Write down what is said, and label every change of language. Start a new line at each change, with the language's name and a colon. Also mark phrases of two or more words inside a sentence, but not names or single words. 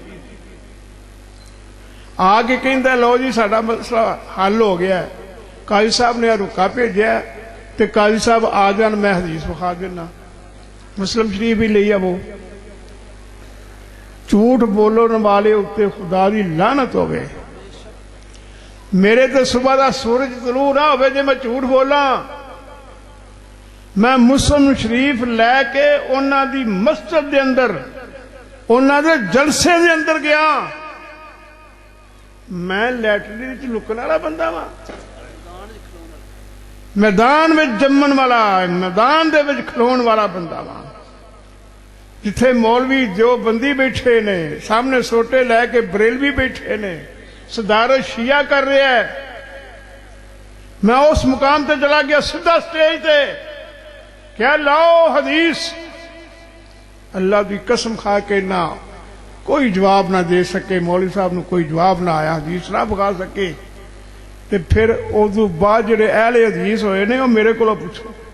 Punjabi: آ کے کہندا لو جی ساڈا مسئلہ حل ہو گیا ہے قاضی صاحب نے رکا بھیجا تے قاضی صاحب آ جان میں حدیث بخا دینا مسلم شریف ہی لئی وہ جھوٹ بولن والے اتنے خدا دی لعنت ہوے میرے تے صبح دا سورج طلوع نہ ہوے جے میں جھوٹ بولاں میں مسلم شریف لے کے انہاں دی مسجد دے اندر انہاں دے جلسے دے اندر گیا میں لیٹرین وچ لکن والا بندہ وا میدان میں جمن والا میدان دے وچ کھلون والا بندہ وا جتھے مولوی دیوبندی بیٹھے نے سامنے سوٹے لے کے بریلوی بیٹھے نے صدارت شیعہ کر رہا ہے میں اس مقام تے چلا گیا سیدھا سٹیج تے کیا لاؤ حدیث اللہ دی قسم کھا کے نہ کوئی جواب نہ دے سکے مولوی صاحب نو کوئی جواب نہ آیا حدیث نہ بخا سکے تے پھر ادو بعد جڑے اہل حدیث ہوئے نے
Urdu: وہ میرے کو پوچھو